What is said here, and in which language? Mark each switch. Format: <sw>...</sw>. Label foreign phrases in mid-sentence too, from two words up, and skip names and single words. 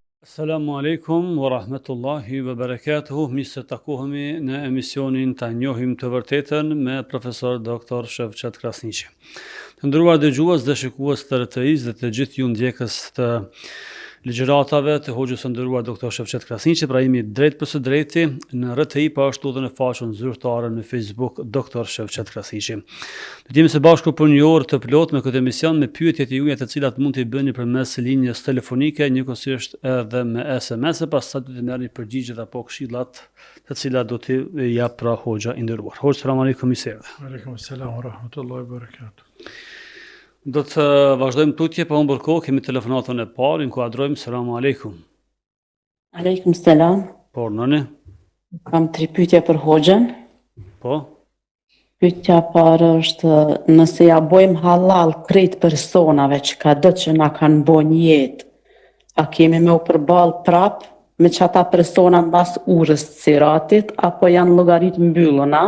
<ar>السلام عليكم ورحمة الله وبركاته.</ar> <sq>Mirë se takohemi në emisionin Ta njohim të vërtetën me profesor Dr. Shevqet Krasniqi. Të nderuar dëgjues dhe shikues të RTI-s dhe të gjithë ju ndjekës të ligjëratave të hoxhës së nderuar Dr. Shevqet Krasniqi, pra jemi drejt për së drejti në RTI, pa ashtu edhe në faqen zyrtare në Facebook Dr. Shevqet Krasniqi. Do të jemi së bashku për një orë të plot me këtë emision me pyetjet e juaja të cilat mund t'i bëni përmes linjës telefonike, njëkohësisht edhe me SMS, pastaj do të merrni përgjigjet apo këshillat të cilat do t'i jap pra hoxha i nderuar. Hoxha,</sq> <ar>سلام عليكم,</ar> <sq>mirë.</sq> <ar>عليكم السلام ورحمة الله وبركاته.</ar> <sq>Do të vazhdojmë tutje pa humbur kohë, kemi telefonatën e parë, inkuadrojmë.</sq> <ar>سلام عليكم. عليكم السلام.</ar> <sq>Po, nëni? Kam 3 pyetje për hoxhën. Po? Pyetja e parë është nëse ja bojmë halal krejt personave që ka do që na kanë bo një jetë, a kemi me u përball prap me çata persona mbas urës të siratit, apo janë llogarit mbylluna?</sq>